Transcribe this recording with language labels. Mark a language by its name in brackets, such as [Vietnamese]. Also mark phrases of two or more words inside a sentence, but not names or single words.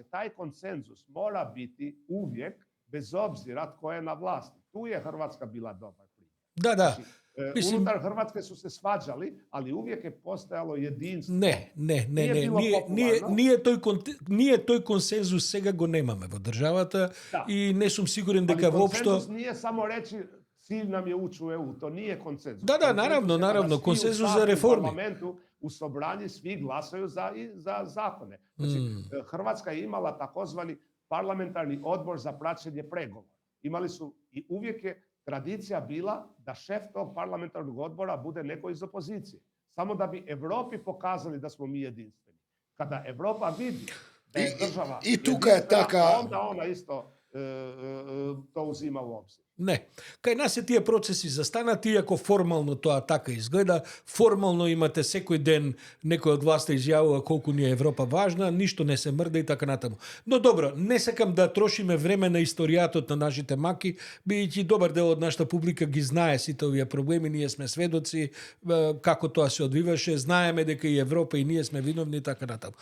[Croatian] Taj konsenzus mora biti uvijek, bez obzira tko je na vlasti. Tu je Hrvatska bila dobar primjer. Da. Znači, unutar Hrvatske su se svađali, ali uvijek je postojalo jedinstvo. Ne. Nije toj konsenzus, [Macedonian] сега го немаме во државата и не сум сигурен дека воопшто... [Croatian] Konsenzus nije samo reći cilj nam je ući u EU, to nije konsenzus. Da, naravno, konsenzus za reformi. U parlamentu, u Sobranji svi glasaju za zakone. Znači, Hrvatska je imala takozvani parlamentarni odbor za praćenje pregovora. Imali su i uvijek je tradicija bila da šef tog parlamentarnog odbora bude neko iz opozicije. Samo da bi Europi pokazali da smo mi jedinstveni. Kada Europa vidi da je država [Macedonian] и тука е така... [Croatian] onda ona isto to uzima u obzir. [Macedonian] Не. Кај нас се тие процеси застанати, иако формално тоа така изгледа. Формално имате секој ден некој од власта изјавува колку ни е Европа важна, ништо не се мрда и така натаму. Но добро, не сакам да трошиме време на историјатот на нашите маки, бидејќи добар дел од нашата публика ги знае сите овие проблеми, ние сме сведоци како тоа се одвиваше, знаеме дека и Европа и ние сме виновни и така натаму.